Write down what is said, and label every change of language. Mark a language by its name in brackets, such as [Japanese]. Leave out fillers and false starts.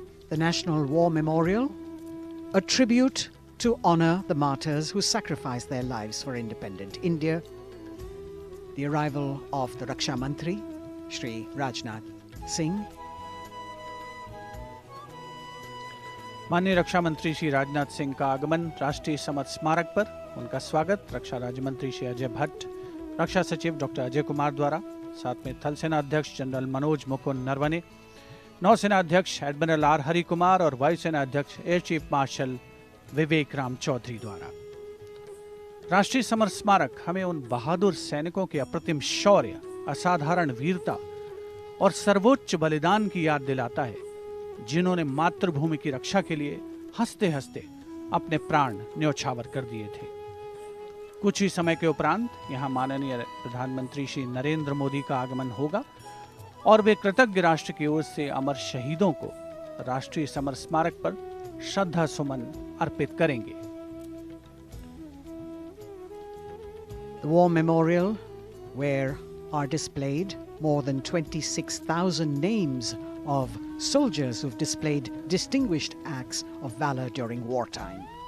[English] The National War Memorial, a tribute to honor the martyrs who sacrificed their lives for independent India. The arrival of the Raksha Mantri, Shri Rajnath Singh. [Hindi] माननीय रक्षा मंत्री श्री राजनाथ सिंह का आगमन राष्ट्रीय summer स्मारक पर, उनका स्वागत रक्षा राज्य मंत्री श्री अजय भट्ट, रक्षा सचिव डॉक्टर अजय कुमार द्वारा, साथ में थल सेना अध्यक्ष जनरल मनोज मुकुंद नरवणे, नौसेना अध्यक्ष एडमिरल आर हरि कुमार और वायुसेना अध्यक्ष एयर चीफ मार्शल विवेक राम चौधरी द्वारा। राष्ट्रीय समर स्मारक हमें उन बहादुर सैनिकों के अप्रतिम शौर्य, असाधारण वीरता और सर्वोच्च बलिदान की याद दिलाता है, जिन्होंने मातृभूमि की रक्षा के लिए हंसते हंसते अपने प्राण न्योछावर कर दिए थे। कुछ ही समय के उपरांत यहां माननीय प्रधानमंत्री श्री नरेंद्र मोदी का आगमन होगा और वे कृतज्ञ राष्ट्र की ओर से अमर शहीदों को राष्ट्रीय समर स्मारक पर श्रद्धा सुमन अर्पित करेंगे। [English] The War Memorial, where are displayed more than 26,000 names of soldiers who've displayed distinguished acts of valor during wartime.